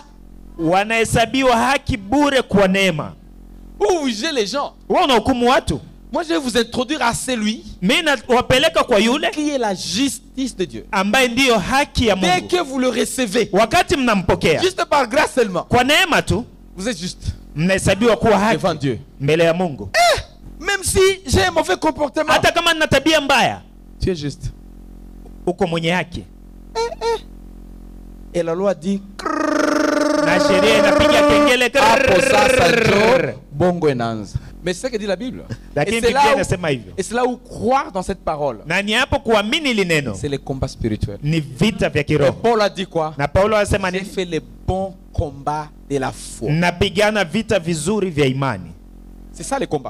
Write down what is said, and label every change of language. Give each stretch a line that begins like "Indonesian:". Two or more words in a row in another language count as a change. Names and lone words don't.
Swahili: Wanahesabiwa haki bure kwa neema.
French: Où vous jugez les gens?
Swahili: Wanahukumu watu.
French: Moi je vais vous introduire à celui qui est la justice de Dieu.
Swahili: Ambaye ndiyo haki ya Mungu.
French: Dès que vous le recevez,
Swahili: wakati mnampokea,
French: juste par grâce seulement,
Swahili: kwa neema tu,
French: vous êtes juste.
Swahili: Mnahesabiwa kuwa haki
French: devant Dieu.
Swahili: Mbele ya Mungu.
French: Même si j'ai un mauvais comportement,
Swahili: hata kama nina tabia mbaya,
French: tu es juste.
Swahili: Uko mwenye haki.
French: Et la loi dit,
Swahili: na sheria inapiga kengele,
Lingala: bongo enanza.
French: Mais c'est ce que dit la Bible. Et c'est là où croire dans cette parole. C'est le combat spirituel. Et Paul a dit quoi? J'ai fait le bon combat de la foi. C'est ça le combat.